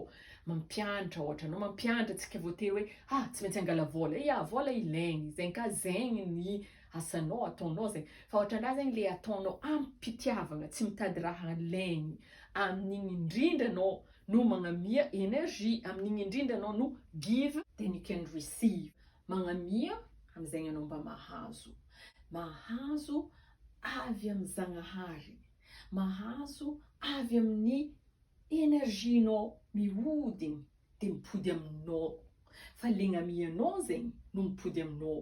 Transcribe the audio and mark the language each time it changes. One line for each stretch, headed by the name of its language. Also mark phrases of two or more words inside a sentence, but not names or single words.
Malagasy: Mampianatra ohatra, anao mampianatra tsika voatery hoe tsy maintsy angala vôla. Ya, vôla ilaigny, zegny ka zegny ny asanao ataonao zegny. Fa ohatranahy zegny le ataonao ampitiavagna, tsy mitady raha ilaigny. Amin'igny indrindra anao no magnamia énergie, amin'igny indrindra anao no
English: give, then you can receive.
Malagasy: Magnamia am'zaigny anao mba mahazo. Mahazo avy am'Zagnahary. Mahazo avy amin'ny énergienao mihodigny de mipody aminao. Fa le gnamianao zegny no mipody aminao.